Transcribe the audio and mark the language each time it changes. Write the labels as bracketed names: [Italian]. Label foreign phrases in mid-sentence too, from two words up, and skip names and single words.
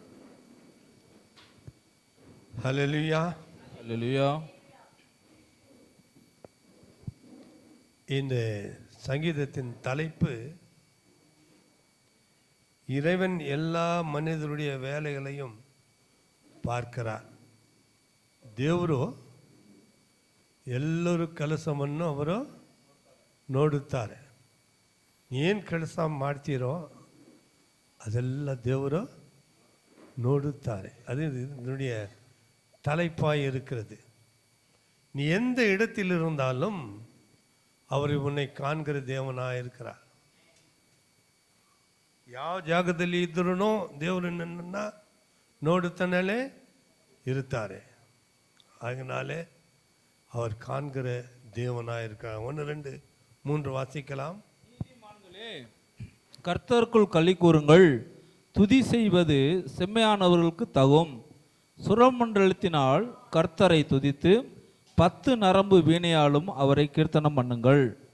[Tamil] ஹல்லேலூயா. Hallelujah. இந்த சங்கீதத்தின் தலைப்பு, இறைவன் எல்லா மனிதருடைய வேலைகளையும் பார்க்கிறார். [Kannada] ದೇವರು ಎಲ್ಲರೂ ಕೆಲಸವನ್ನು ಅವರು ನೋಡುತ್ತಾರೆ. ಏನು ಕೆಲಸ ಮಾಡ್ತೀರೋ ಅದೆಲ್ಲ ದೇವರು ನೋಡುತ್ತಾರೆ. [Tamil] அது இதனுடைய தலைப்பாய் இருக்கிறது. நீ எந்த இடத்தில் இருந்தாலும் அவர் உன்னை காண்கிற தேவனாகி இருக்கிறார். [Kannada] ಯಾವ ಜಾಗದಲ್ಲಿ ಇದ್ರೂ ದೇವರು ನನ್ನನ್ನು ನೋಡುತ್ತಾನೆ ಇರುತ್ತಾರೆ. [Tamil] அதனாலே அவர் காண்கிற தேவனாக இருக்கிறார். 1 2 3 வாசிக்கலாம். கர்த்தருக்குள் களி கூறுங்கள், துதி செய்வது செம்மையானவர்களுக்கு தகும். சுரமண்டலத்தினால் கர்த்தரை துதித்து 10 நரம்பு வீணையாலும் அவரை கீர்த்தனம் பண்ணுங்கள்.